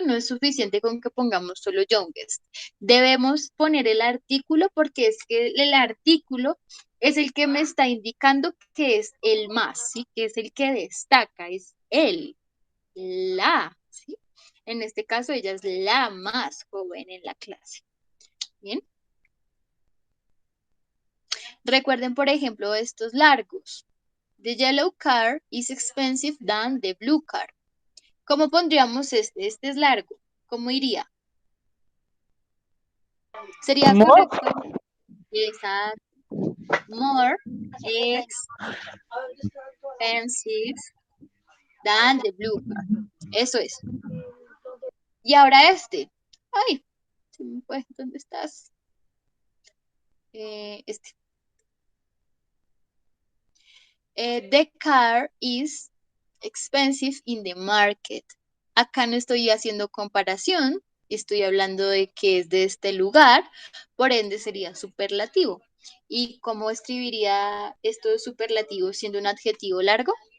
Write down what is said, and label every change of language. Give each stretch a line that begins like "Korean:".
Spanish: No es suficiente con que pongamos solo youngest. Debemos poner el artículo porque es que el artículo es el que me está indicando que es el más, ¿sí? Que es el que destaca, es él, la, ¿sí? En este caso ella es la más joven en la clase. ¿Bien? Recuerden, por ejemplo, estos largos.
English: The yellow car is expensive than the blue car.
Spanish: ¿Cómo pondríamos este? Este es largo. ¿Cómo iría? Sería
English: More.
Spanish: correcto. Exacto.
English: More expensive than the blue car.
Spanish: Eso es. Y ahora este. Ay, se me fue. ¿Dónde estás? Este.
English: The car is expensive in the market.
Spanish: Acá no estoy haciendo comparación, estoy hablando de que es de este lugar, por ende sería superlativo. ¿Y cómo escribiría esto de superlativo siendo un adjetivo largo?